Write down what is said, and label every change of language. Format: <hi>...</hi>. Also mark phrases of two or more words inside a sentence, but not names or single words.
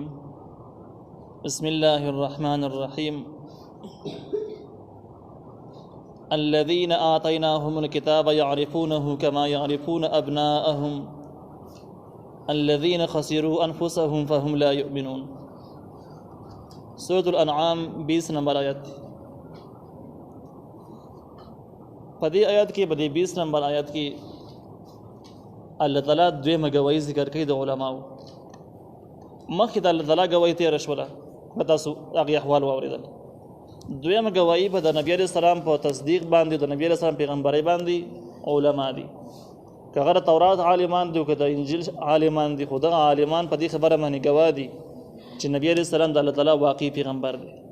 <ar>بسم الله الرحمن الرحيم. الذين آتيناهم الكتاب يعرفونه كما يعرفون أبناءهم الذين خسروا أنفسهم فهم لا يؤمنون.</ar> <ps>سورة الانعام 20 نمبر آیت. پدی آیت کی بدی 20 نمبر آیت کی اللہ تعالیٰ دویمه گواہی ذکر کوي د علماو. مخکې د الله تعالیٰ گواہی تېره شوله په تاسو هغې احوال واورېدل. دویمه گواہی به د نبي</ps> <ar>علیه السلام</ar> <ps>په تصدیق باندې د نبي</ps> <ar>علیه السلام</ar> <ps>پیغمبرۍ باندې علما دي، که هغه د تورات عالمان دي او که د انجیل عالمان دي، خو دغه عالمان په دې خبره باندې ګواه دي چې نبي</ps> <ar>علیه السلام</ar> <ps>د الله تعالیٰ واقعي پیغمبر دی.</ps>